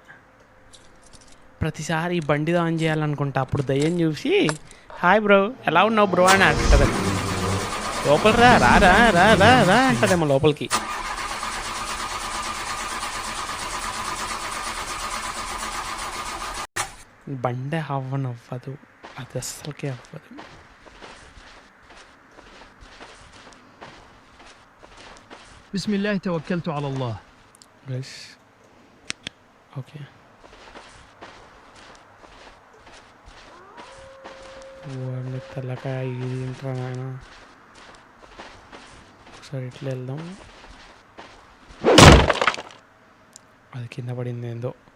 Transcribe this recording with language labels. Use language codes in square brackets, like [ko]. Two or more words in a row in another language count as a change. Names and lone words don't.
[te] ప్రతిసారి బండి ఆన్ చేయాలనుకుంటా, అప్పుడు దయ్యం చూసి [en] hi bro [te] ఎలా ఉన్నావు బ్రో అని అంటది. లోపల రా రా రా రా రా రా అంటదేమో లోపలికి. బండి అవ్వనవ్వదు, అది అస్సలకే అవ్వదు. [ar] بسم الله توكلت على الله. [en] guys okay, [te] వాడిని తెల్లకాయ ఇది ఇంట్రా నాయన. ఒకసారి ఇట్లా వెళ్దాం. అది కింద పడింది ఏందో.